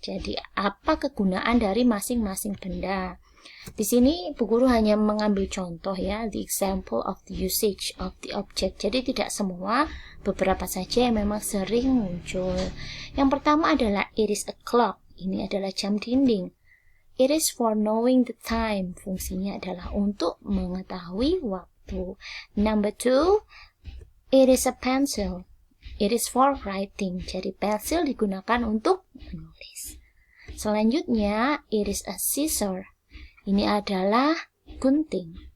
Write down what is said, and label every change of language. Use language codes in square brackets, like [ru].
[id] Jadi, apa kegunaan dari masing-masing benda? Di sini Bu Guru hanya mengambil contoh ya, [en] the example of the usage of the object. [id] Jadi tidak semua, beberapa saja yang memang sering muncul. Yang pertama adalah [en] it is a clock. [id] Ini adalah jam dinding. [en] It is for knowing the time. [id] Fungsinya adalah untuk mengetahui waktu. [en] Number 2, it is a pencil. It is for writing. [id] Jadi pensil digunakan untuk menulis. Selanjutnya, [en] it is a scissor. [id] Ini adalah gunting.